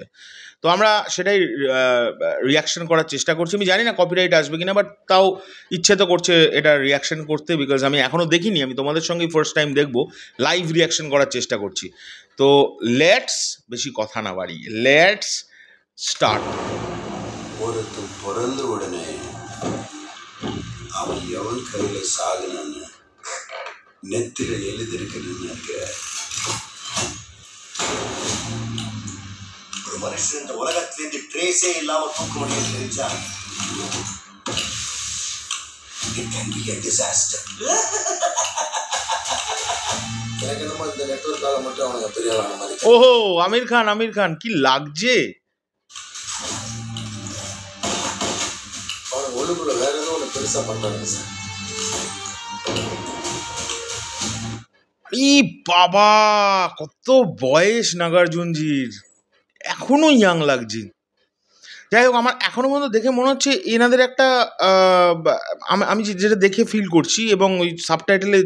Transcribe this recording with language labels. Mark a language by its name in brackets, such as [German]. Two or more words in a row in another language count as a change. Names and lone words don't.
[Bangla] তো আমরা সেটাই রিয়াকশন করার চেষ্টা করছি। আমি জানি না কপিরাইট আসবে কিনা, বাট তাও ইচ্ছে তো করছে এটা রিয়াকশন করতে, বিকজ আমি এখনও দেখিনি, আমি তোমাদের সঙ্গেই [English] first time [Bangla] দেখবো, [English] live reaction [Bangla] করার চেষ্টা করছি। তো লেটস বেশি কথা না বাড়ি, [English] let's start. [Tamil] ஒருத்தன் பிறந்த உடனே அவன் எவன் கையில சாகுனான்னு நெத்தில எழுதிருக்குன்னு நினைக்கிற ஒரு மனுஷன் இந்த உலகத்திலிருந்து ட்ரேஸே இல்லாம தூக்க முடியும் தெரிஞ்சா [English] it can be a disaster. [Tamil] எனக்கு என்னமோ இந்த நெட்வொர்க்கால மட்டும் அவனுக்கு பெரிய ஆளான மாதிரி. [Bangla] ওহோ, আমির খান কি লাগছে [Tamil] ஒழுங்குல வேற ஏதோ ஒன்று பெருசா பண்றாங்க சார். [Bangla] ই বাবা, কত বয়স নাগার্জুনজির, এখনো ইয়াং লাগছে। যাই হোক, আমার এখনো পর্যন্ত দেখে মনে হচ্ছে এনাদের একটা আমি যেটা দেখে ফিল করছি, এবং ওই সাবটাইটেলে